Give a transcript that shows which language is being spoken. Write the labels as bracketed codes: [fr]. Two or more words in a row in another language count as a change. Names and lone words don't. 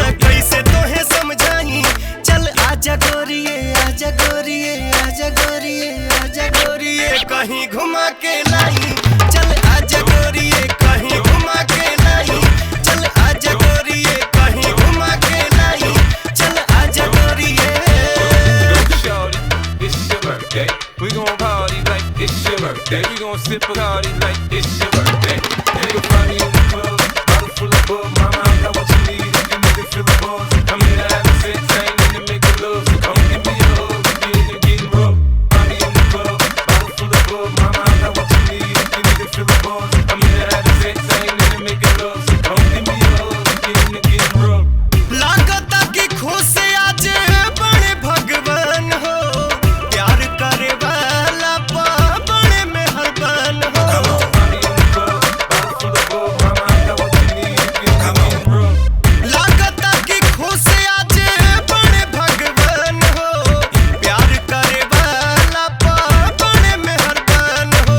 [bho] कैसे तोहे समझाई, चल आजा गोरिये, आजा गोरिये, आजा गोरिये, आजा गोरिये, कहीं घुमा के लाई। चल आजा गोरिये, कहीं घुमा के लाई। चल आजा गोरिये, कहीं घुमा के लाई। चल आजा गोरिये। [en] It's your birthday. We gon' party like it's your birthday. We gon' sip a party like it's your birthday. And you'll find me in the club, bottle full of bug. Mama, I got what you need if you need to feel the buzz. I'm here to have sex, I ain't in to make love. So come give me a hug if you're in getting rough. Find me in the club, bottle full of bug. Mama, I got what you need if you need to feel the buzz. I'm here to have sex, I ain't in to make love. So come give me a hug if you're in getting rough. [bho] लागता कि खुश आज बड़े भगवान हो, प्यार करे वाला बड़े मेहरबान हो। लागता कि खुश आज बड़े भगवान हो, प्यार करे वाला बड़े मेहरबान हो।